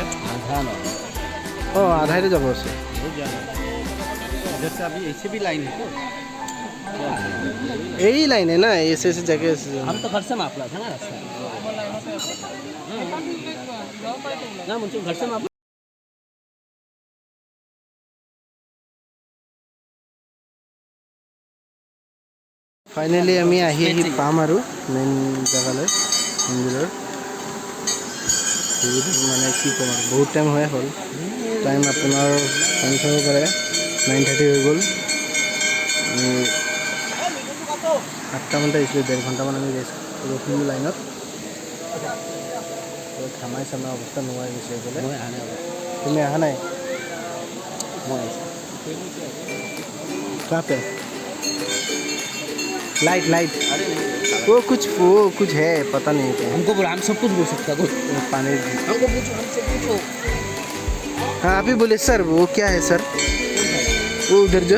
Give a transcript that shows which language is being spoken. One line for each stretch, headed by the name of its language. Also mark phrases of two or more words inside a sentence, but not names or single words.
Hindi: आधा ना
Assamese: অঁ আধাইতে যাব আছে
Hindi: इधर से अभी ऐसे भी लाइन है तो यही लाइन है ना ऐसे ऐसे जगह से हम तो घर से माप रहा था ना रास्ता। ना मुझे घर से माप
Assamese: ফাইনেলি আমি আহি পাম আৰু মেইন জেগালৈ মন্দিৰৰ মানে কি ক'ম আৰু বহুত টাইম হৈ হ'ল টাইম আপোনাৰ টাইম চাব পাৰে 9:30 হৈ গ'ল আমি 8টামানতে আহিছিলোঁ 1.5 ঘণ্টামান আমি ৰখিলোঁ লাইনত খামাই চামাই অৱস্থা নোহোৱা হৈ গৈছে এইফালে তুমি অহা নাই
Hindi: कहाँ पे लाइट लाइट वो कुछ है पता नहीं क्या हमको बोला, हम सब कुछ बोल सकता है पानी हमको पूछो, हमसे पूछो। हाँ आप ही बोले सर वो क्या है सर वो उधर जो